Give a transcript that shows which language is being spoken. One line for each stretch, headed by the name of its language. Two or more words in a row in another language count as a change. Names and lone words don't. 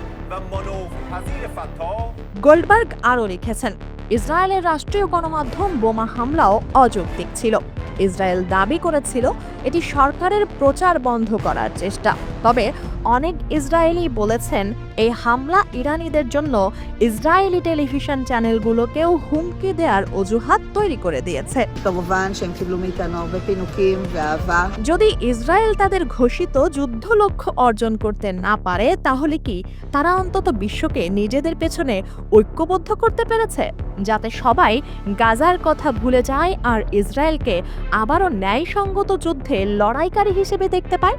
Bangla: গোল্ডবার্গ আরও লিখেছেন, ইসরায়েলের রাষ্ট্রীয় গণমাধ্যম বোমা হামলাও অযৌক্তিক ছিল। ইসরায়েল দাবি করেছিল এটি সরকারের প্রচার বন্ধ করার চেষ্টা। তবে অনেক ইসরায়েলি বলেছেন এই হামলা ইরানিদের জন্য ইসরায়েলি টেলিভিশন চ্যানেলগুলোকেও হুমকি দেওয়ার অজুহাত তৈরি করে দিয়েছে।
Hebrew: כמובן שהם קיבלו מאיתנו הרבה פינוקים ואהבה.
Bangla: যদি ইসরায়েল তাদের ঘোষিত যুদ্ধ লক্ষ্য অর্জন করতে না পারে, তাহলে কি তারা অন্তত বিশ্বকে নিজেদের পেছনে ঐক্যবদ্ধ করতে পেরেছে, যাতে সবাই গাজার কথা ভুলে যায় আর ইসরায়েলকে আবারও ন্যায়সঙ্গত যুদ্ধে লড়াইকারী হিসেবে দেখতে পায়?